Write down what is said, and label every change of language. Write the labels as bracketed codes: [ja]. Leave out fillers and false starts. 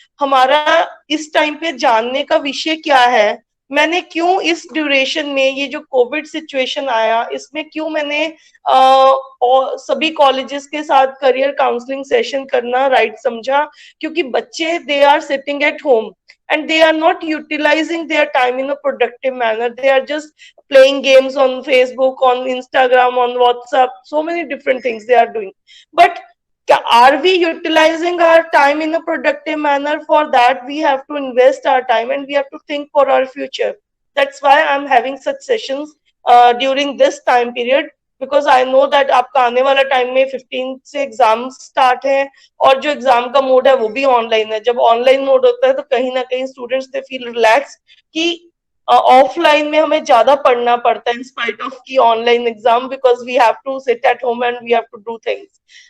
[hi] हमारा इस टाइम पे जानने का विषय क्या है, मैंने क्यों इस ड्यूरेशन में, ये जो कोविड सिचुएशन आया इसमें क्यों मैंने और सभी कॉलेजेस के साथ करियर काउंसलिंग सेशन करना राइट समझा, क्योंकि बच्चे [en] They are sitting at home and they are not utilizing their time in a productive manner. They are just playing games on Facebook, on Instagram, on WhatsApp, so many different things they are doing. But are we utilizing our time in a productive manner? For that we have to invest our time and we have to think for our future. That's why I'm having such sessions during this time period, because I know that [hi] आपका आने वाला time में 15 से exam start है और जो exam का mode है वो भी ऑनलाइन है। जब ऑनलाइन मोड होता है तो कहीं ना कहीं स्टूडेंट्स [en] they feel relax [hi] कि ऑफलाइन में हमें ज्यादा पढ़ना पड़ता है [en] in spite of [hi] की online exam, [en] Because we have to sit at home and we have to do things.